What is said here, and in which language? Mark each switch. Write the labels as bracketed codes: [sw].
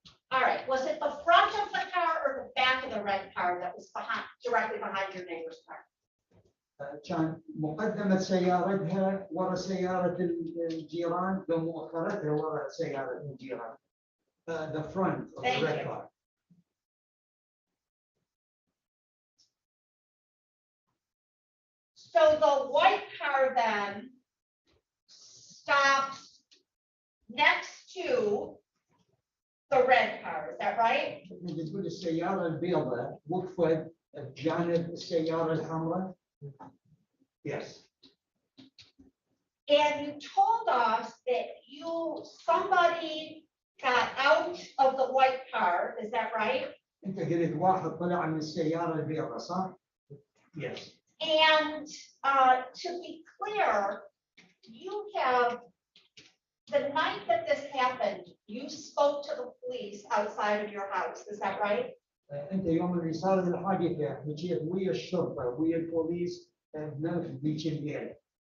[en] All right, was it the front of the car or the back of the red car that was directly behind your neighbor's car? [ar] كان مقدمة سيارتها ورا سيارة الجيران ومؤخرتها ورا سيارة الجيران. [en] The front of the red car. So the white car then stops next to the red car, is that right? [ar] تقول السيارة البيضاء وقفت بجانب السيارة الحمراء. [en] Yes. And you told us that somebody got out of the white car, is that right? [ar] أنت قلت واحد طلع من السيارة البيضاء صح؟ [en] Yes. And to be clear, you have, the night that this happened, you spoke to the police outside of your house, is that right? [ar] أنت يوم اللي صارت الحادثة حكيت ويا الشرطة ويا البوليس بنفس ذيك الليلة.